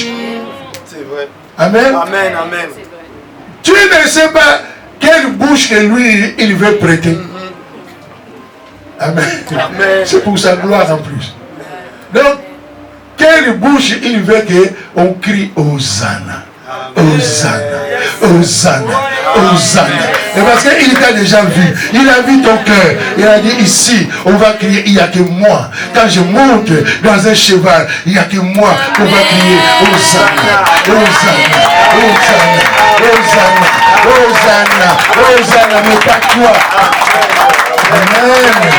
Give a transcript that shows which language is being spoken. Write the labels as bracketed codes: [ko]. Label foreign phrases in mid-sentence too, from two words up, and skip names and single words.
[fr] C'est vrai. Amen. Amen, amen. Tu ne sais pas quelle bouche que lui, il veut prêter. Amen. Amen. C'est pour sa gloire en plus. Donc, quelle bouche il veut qu'on crie Hosanna. Hosanna. Hosanna. Hosanna. Et parce qu'il t'a déjà vu. Il a vu ton cœur. Il a dit ici, on va crier, il n'y a que moi. Quand je monte dans un cheval, il n'y a que moi qu'on va crier Hosanna. Hosanna. Hosanna. Hosanna. Hosanna. Hosanna. Mais pas toi. Amen.